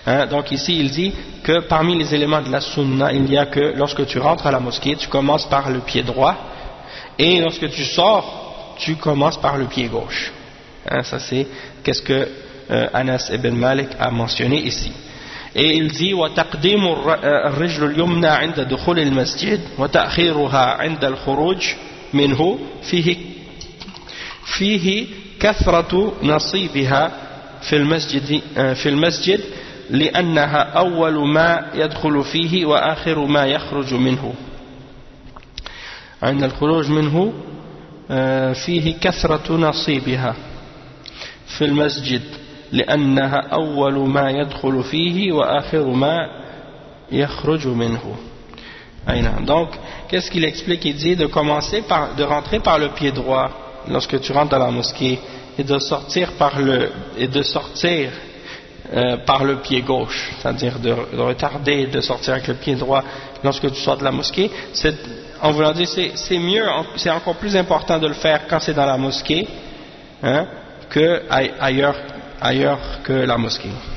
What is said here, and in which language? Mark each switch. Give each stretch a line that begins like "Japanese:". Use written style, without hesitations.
French: Donc ici il dit que parmi les éléments de la sunna il y a que lorsque tu rentres à la mosquée tu commences par le pied droit et lorsque tu sors tu commences par le pied gauche. Ça c'est qu'est-ce que Anas ibn Malik a mentionné ici. Et il dit
Arabic: wa taqdimu ar-rijl al-yumna 'inda dukhul al-masjid wa ta'khiruha 'inda al-khuruj minhu فيه كثرة نصيبها في المسجد لأنها أول ما يدخل فيه وآخر ما يخرج منه عند الخروج منه فيه كثرة نصيبها في المسجد لأنها أول ما يدخل فيه وآخر ما يخرج منه.
French: Donc qu'est-ce qu'il explique, il dit de rentrer par le pied droit lorsque tu rentres dans la mosquée et de sortir par le pied gauche, c'est-à-dire de retarder de sortir avec le pied droit lorsque tu sors de la mosquée, c'est encore plus important de le faire quand c'est dans la mosquée que ailleurs que la mosquée.